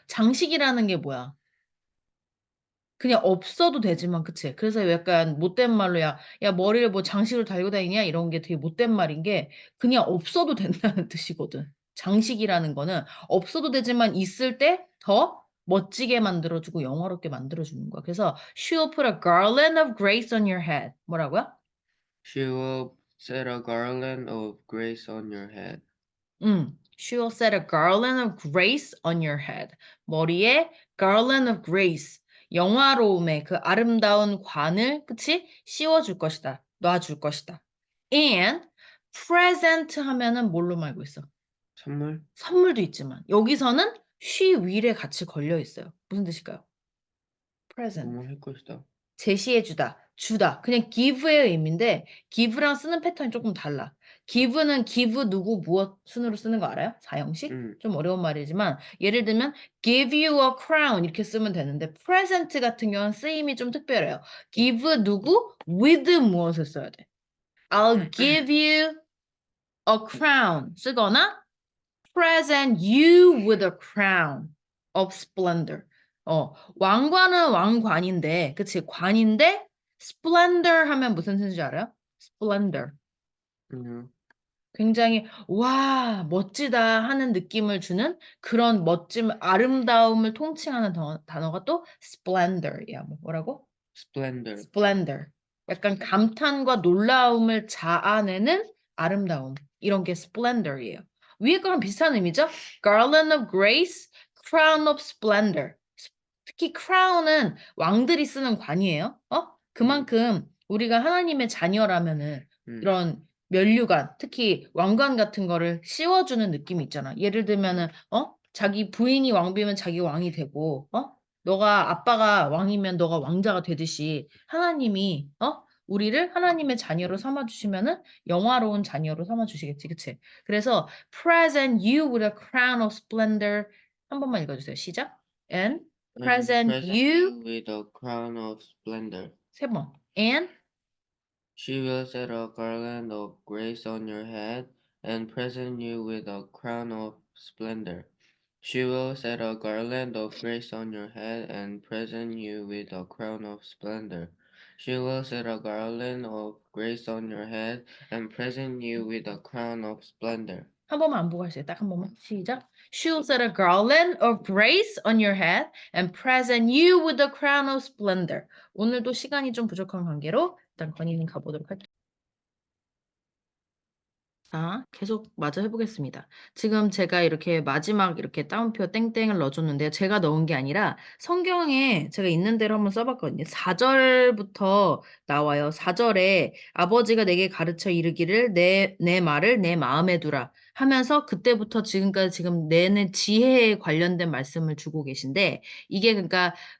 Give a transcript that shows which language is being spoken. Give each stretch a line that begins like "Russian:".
Korean: 장식이라는 게 뭐야? 그냥 없어도 되지만, 그치? 그래서 약간 못된 말로, 야, 머리를 뭐 장식으로 달고 다니냐? 이런 게 되게 못된 말인 게, 그냥 없어도 된다는 뜻이거든. 장식이라는 거는 없어도 되지만 있을 때 더 멋지게 만들어주고 영화롭게 만들어주는 거야. 그래서
English: she will put a garland of grace on your head.
Korean: 뭐라고요?
English: She will set a garland of grace on your head. She will set a garland of grace on your head. 머리에 garland of grace.
Korean: 영화로움의 그 아름다운 관을, 그치? 씌워줄 것이다. 놔줄 것이다.
English: And present
Korean: 하면은 뭘로 말고 있어? 선물? 선물도 있지만 여기서는
English: she will
Korean: 에 같이 걸려 있어요. 무슨 뜻일까요? present. 뭐뭐 할 것이다. 제시해주다, 주다. 그냥 give의 의미인데 give랑 쓰는 패턴이 조금 달라. give는 give 누구 무엇 순으로 쓰는 거 알아요? 사형식? 좀 어려운 말이지만 예를 들면
English: give you a crown
Korean: 이렇게 쓰면 되는데 present 같은 경우는 쓰임이 좀 특별해요. give 누구 with 무엇을 써야 돼.
English: I'll give you a crown
Korean: 쓰거나
English: present you with a crown of splendor.
Korean: 왕관은 왕관인데, 그치? 관인데, splendor 하면 무슨 뜻인지 알아요?
English: splendor. 굉장히, 와, 멋지다 하는 느낌을 주는 그런 멋짐, 아름다움을 통칭하는 단어가 또 splendor이야. 뭐라고? Splendor. splendor.
Korean: 약간 감탄과 놀라움을 자아내는 아름다움. 이런 게 splendor이에요. 위에 거랑 비슷한 의미죠?
English: garland of grace, crown of splendor.
Korean: 특히 crown은 왕들이 쓰는 관이에요. 그만큼 우리가 하나님의 자녀라면은 이런 면류관, 특히 왕관 같은 거를 씌워주는 느낌이 있잖아. 예를 들면은, 자기 부인이 왕비면 자기 왕이 되고, 너가 아빠가 왕이면 너가 왕자가 되듯이 하나님이, 우리를 하나님의 자녀로 삼아주시면은 영화로운 자녀로 삼아주시겠지, 그치? 그래서
English: present you with a crown of splendor
Korean: 한 번만 읽어주세요. 시작. And
English: And present present you you with a crown of splendor.
Korean: 세 번. And
English: She will set a garland of grace on your head and present you with a crown of splendor. She will set a garland of grace on your head and present you with a crown of splendor. She will set a garland of grace on your head and present you with a crown of splendor.
Korean: 한 번만 안 보고 하세요. 딱 한 번만. 시작.
English: She'll set a garland of grace on your head and present you with a crown of splendor.
Korean: 오늘도 시간이 좀 부족한 관계로 일단 건이는 가보도록 할게요. 자, 계속 마저 해보겠습니다. 지금 제가 이렇게 마지막 이렇게 따옴표 땡땡을 넣어줬는데요. 제가 넣은 게 아니라 성경에 제가 있는 대로 한번 써봤거든요. 4절부터 나와요. 4절에 아버지가 내게 가르쳐 이르기를 내 말을 내 마음에 두라 하면서 그때부터 지금까지 지금 내내 지혜에 관련된 말씀을 주고 계신데 이게 그러니까